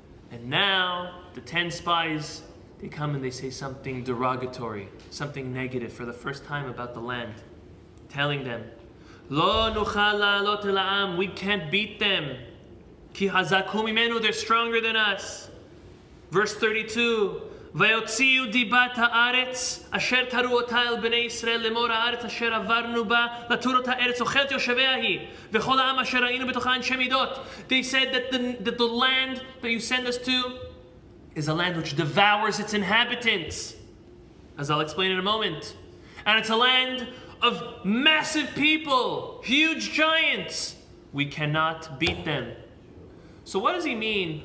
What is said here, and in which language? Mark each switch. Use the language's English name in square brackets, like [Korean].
[English] And now the 10 spies, they come and they say something derogatory, something negative for the first time about the land. Telling them, [Hebrew] Lo nuchal la'alot el ha'am. [English] We can't beat them. [Hebrew] Ki hazaku mimenu. [English] They're stronger than us. Verse 32. [Hebrew] ויוציאו דיבת הארץ אשר קראו אותה אל בני ישראל לאמור הארץ אשר עברנו בה לתור אותה ארץ אוכלת יושביה היא וכל העם אשר ראינו בתוכה אנשי מידות. [English] They said that the land that you send us to is a land which devours its inhabitants, as I'll explain in a moment. And it's a land of massive people, huge giants. We cannot beat them. So what does he mean?